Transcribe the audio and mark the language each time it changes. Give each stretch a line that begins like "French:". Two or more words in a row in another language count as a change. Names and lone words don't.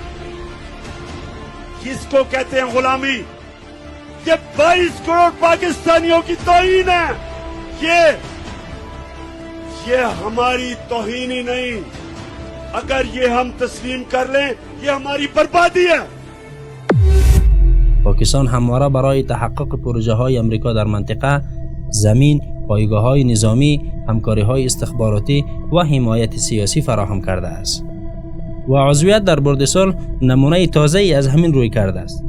Urdu: کس کو کہتے ہیں غلامی? یہ 22 کروڑ پاکستانیوں کی توہین ہے. یہ ہماری توہین ہی نہیں. اگر یہ ہم تسلیم کر لیں، یہ ہماری بربادی ہے.
Persian: پاکستان همواره برای تحقق پروژه های امریکا در منطقه، زمین، پایگاه های نظامی، همکاری های استخباراتی و حمایت سیاسی فراهم کرده است. و عضویت در برد صلح نمونه تازه‌ای از همین روی کرده است.